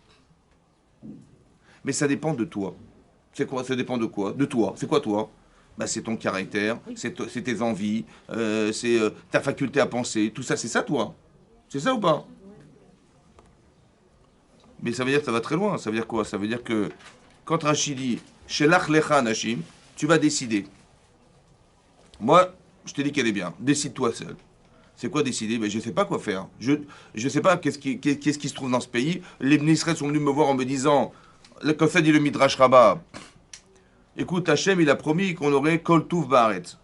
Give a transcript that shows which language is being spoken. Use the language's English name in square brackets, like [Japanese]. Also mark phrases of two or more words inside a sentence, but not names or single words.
[French] Mais ça dépend de toi. C'est quoi? Ça dépend de quoi? De toi. C'est quoi toi? C'est ton caractère, c'est tes envies, c'est ta faculté à penser. Tout ça, c'est ça toi? C'est ça ou pas? Mais ça veut dire que ça va très loin. Ça veut dire quoi? Ça veut dire que quand Rachid dit [Hebrew] שלח לך אנשים, [French] tu vas décider. Moi, je t'ai dit qu'elle est bien. Décide-toi seul. C'est quoi décider? Ben, je ne sais pas quoi faire. Je ne sais pas qu'est-ce qui se trouve dans ce pays. Les ministres sont venus me voir en me disant, comme ça dit le Midrash Rabbah, écoute, Hachem, il a promis qu'on aurait [Hebrew] כל טוב בארץ.